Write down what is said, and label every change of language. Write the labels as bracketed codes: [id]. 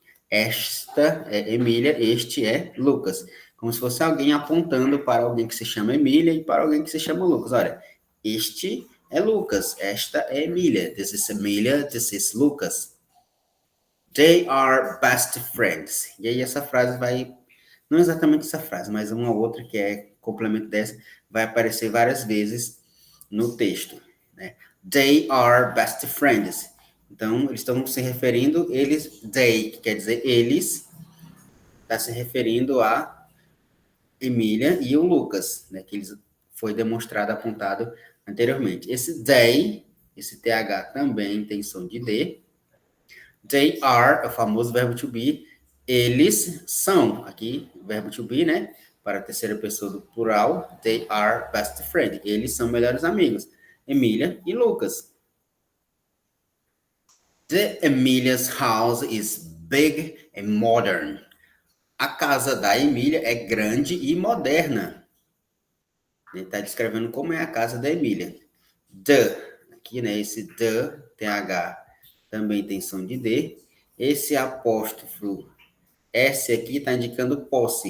[pt] Esta é Emília, este é Lucas. Como se fosse alguém apontando para alguém que se chama Emília e para alguém que se chama Lucas. Olha, este é Lucas, esta é Emília. [en] This is Emília, this is Lucas. They are best friends. [pt] E aí essa frase vai, não exatamente essa frase, mas uma outra que é complemento dessa, vai aparecer várias vezes no texto, né? [en] They are best friends. [pt] Então, eles estão se referindo, they, que quer dizer eles, está se referindo a Emília e o Lucas, né? Que eles foi demonstrado, apontado anteriormente. Esse they, esse TH também tem som de D. [en] They are, [pt] é o famoso verbo to be. Eles são, aqui, verbo to be, né? Para a terceira pessoa do plural. [en] They are best friends. [pt] Eles são melhores amigos. Emília e Lucas. [en] The Emilia's house is big and modern. [pt] A casa da Emília é grande e moderna. Ele está descrevendo como é a casa da Emília. The, aqui, né? Esse the, TH, também tem som de D. Esse apóstrofo S aqui está indicando posse.